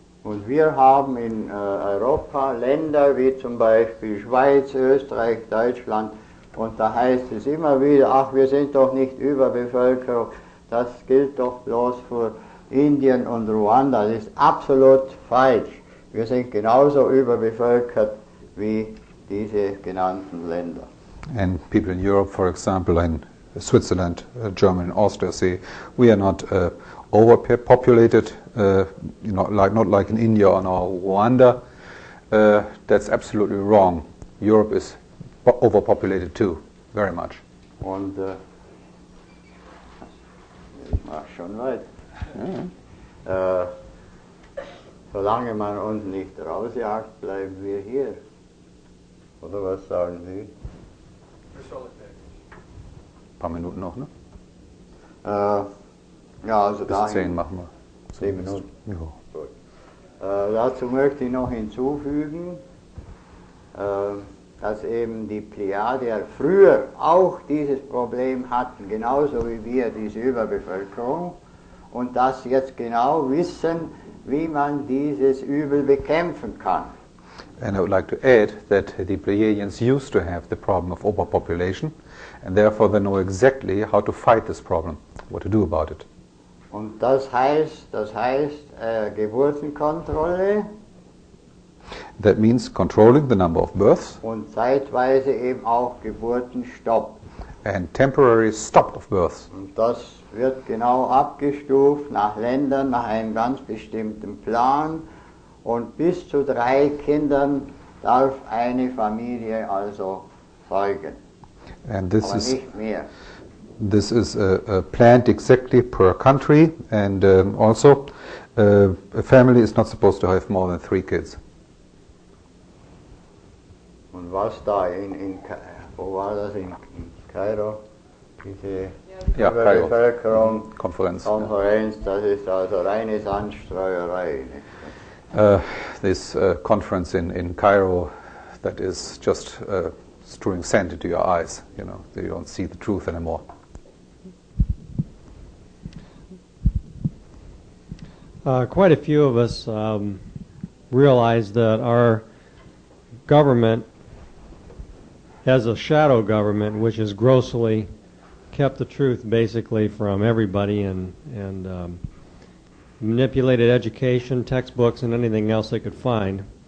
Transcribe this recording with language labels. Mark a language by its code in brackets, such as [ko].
[de] Und wir haben in Europa Länder wie zum Beispiel Schweiz, Österreich, Deutschland, und da heißt es immer wieder, ach, wir sind doch nicht überbevölkert, das gilt doch bloß für Indien und Ruanda. Das ist absolut falsch. Wir sind genauso überbevölkert wie diese genannten Länder. [en] And people in Europe, for example, in Switzerland, Germany, and Austria say we are not overpopulated, not like in India or Rwanda. That's absolutely wrong. Europe is overpopulated too, very much. [de] Und ich mach schon weiter. Solange man uns nicht rausjagt, bleiben wir hier. Oder was sagen Sie? Ein paar Minuten noch, ne? Ja, also Bis 10 machen wir. 10 Minuten. Ja. Gut. Dazu möchte ich noch hinzufügen, dass eben die Pleiadier früher auch dieses Problem hatten, genauso wie wir, diese Überbevölkerung, und dass sie jetzt genau wissen, wie man dieses Übel bekämpfen kann. [en] And I would like to add that the Pleiadians used to have the problem of overpopulation, and therefore they know exactly how to fight this problem, what to do about it. [de] Und das heißt Geburtenkontrolle. [en] That means controlling the number of births. [de] Und zeitweise eben auch Geburtenstopp. [en] And temporary stop of births. [de] Und das wird genau abgestuft nach Ländern, nach einem ganz bestimmten Plan. Und bis zu 3 Kindern darf eine Familie also zeugen. [en] And this [de] Aber [en] is [de] nicht mehr. [en] This is planned exactly per country, and also a family is not supposed to have more than 3 kids. [de] Und was da wo war das, in Kairo? Diese Bevölkerung, Konferenz, das ist also reine Sandstreuerei. [en] This conference in Cairo, that is just strewing sand into your eyes. You know, you don't see the truth anymore. Quite a few of us realize that our government has a shadow government which has grossly kept the truth basically from everybody and manipulated education, textbooks, and anything else they could find.